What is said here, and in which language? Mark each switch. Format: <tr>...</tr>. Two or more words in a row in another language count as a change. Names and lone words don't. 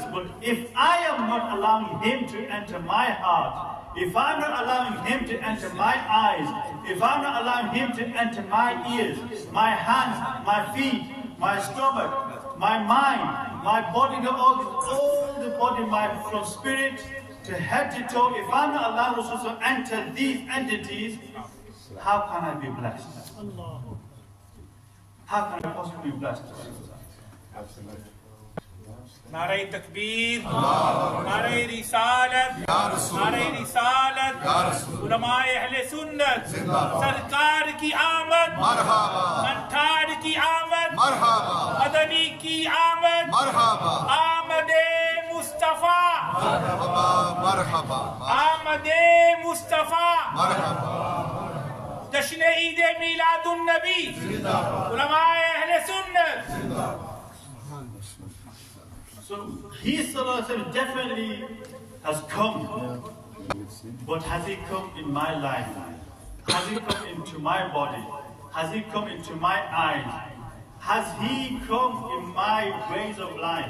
<en>But if I am not allowing him to enter my heart, if I'm not allowing him to enter my eyes, if I'm not allowing him to enter my ears, my hands, my feet, my stomach, my mind, my body, the organs, all the body, from spirit to head to toe, if I'm not allowing Rasulullah to enter these entities, how can I be blessed? How can I possibly be blessed? Absolutely.</en> <ur>نعرۂ تکبیر، نعرۂ رسالت، نعرۂ رسالت، علمائے اہل سنت، سرکار کی آمد، منٹھار کی آمد، مدنی کی آمد، آمدِ مصطفیٰ، آمدِ مصطفیٰ، جشن عید میلاد النبی، علمائے اہل سنت.</ur> <en>So he definitely has come, but has he come in my life? Has he come into my body? Has he come into my eyes? Has he come in my ways of life?</en>